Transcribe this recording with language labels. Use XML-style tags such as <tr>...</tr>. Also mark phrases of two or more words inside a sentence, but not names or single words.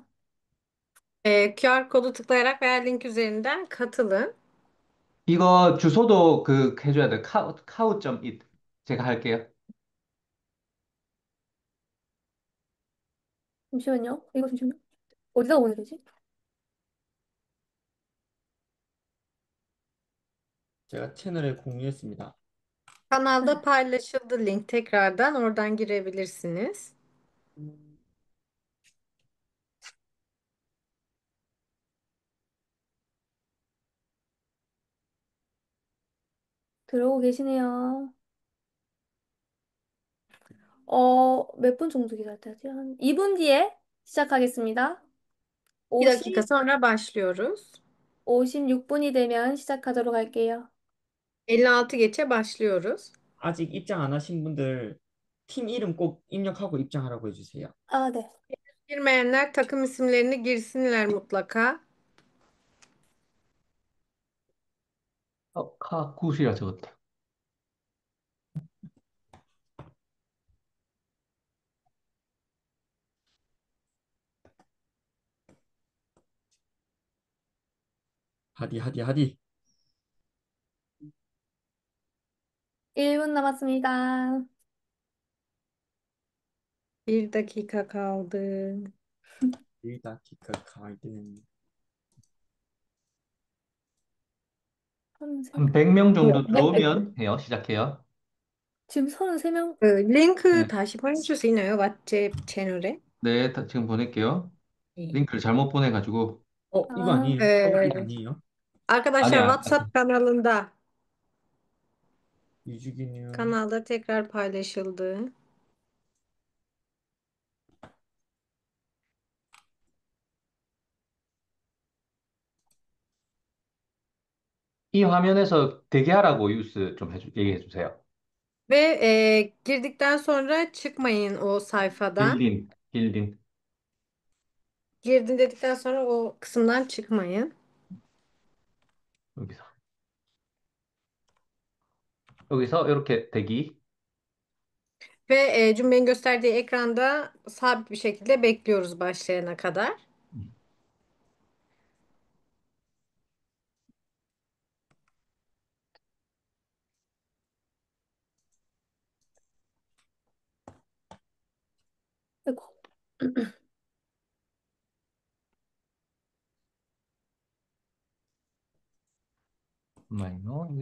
<tr>QR kodu tıklayarak veya link üzerinden katılın.</tr> <ko>이거 주소도 해줘야 돼. 카우.it. 제가 할게요. 잠시만요. 이거 잠시만요. 어디다 보내야 되지? 제가 채널에 공유했습니다.</ko> <tr>Kanalda paylaşıldı link tekrardan oradan girebilirsiniz.</tr> <ko>들어오고 계시네요. 몇 분 정도 기다려야 되지? 한 2분 뒤에 시작하겠습니다.</ko> <tr>Bir 50, dakika sonra başlıyoruz.</tr> <ko>56분이 되면 시작하도록 할게요.</ko> <tr>56 geçe başlıyoruz.</tr> <ko>아직 입장 안 하신 분들 팀 이름 꼭 입력하고 입장하라고 해주세요. 아, 네.</ko> <tr>Girmeyenler takım isimlerini girsinler mutlaka.</tr> <ko>카굿이라 적었다.</ko> <tr>hadi hadi hadi.</tr> <ko>1분 남았습니다.</ko> <tr>Bir dakika kaldı. 1다키카 가이드는</tr> <ko>한 100명 정도 뭐야? 들어오면 해요. 시작해요. 지금 33명?</ko> <tr>Link'ı</tr> <ko>네. 다시 보내주세요. 왓츠앱 채널에. 네, 지금 보낼게요. 네. 링크를 잘못 보내가지고. 이거 아니에요? Ee, 이거 아니에요?</ko> <tr>Arkadaşlar</tr> <ko>아니야.</ko> <tr>WhatsApp kanalında</tr> <ko>유주기님</ko> <tr>kanalda tekrar paylaşıldı.</tr> <ko>이 화면에서 대기하라고 뉴스 좀 얘기해 주세요.</ko> <tr>Ve girdikten sonra çıkmayın o sayfadan. 길린. Girdin dedikten sonra o kısımdan çıkmayın.</tr> <ko>여기서. 여기서 이렇게 대기.</ko> <tr>Ve cümlenin gösterdiği ekranda sabit bir şekilde bekliyoruz başlayana kadar.</tr> <ko>아이고. 잠깐만요.</ko>